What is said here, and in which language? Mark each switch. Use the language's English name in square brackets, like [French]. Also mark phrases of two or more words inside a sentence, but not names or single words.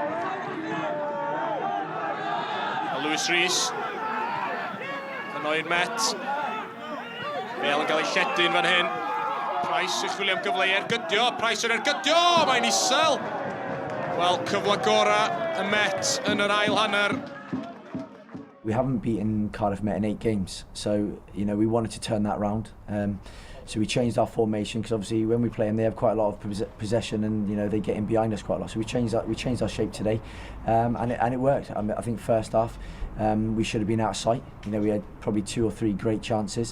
[Welsh] A Lewis Rees. Yno i'r Met. Bale yn cael ei lledyn fan hyn. Price yn chwilio am gyfle I ergydio. Price yn ergydio, mae'n isel. Wel, cyfle gora y Met yn yr ail hanner. [English] We haven't beaten Cardiff Met in 8 games, so we wanted to turn that round. So we changed our formation because obviously when we play them, they have quite a lot of possession and they get in behind us quite a lot. So we changed our shape today, and it worked. I think first half we should have been out of sight. We had probably 2 or 3 great chances.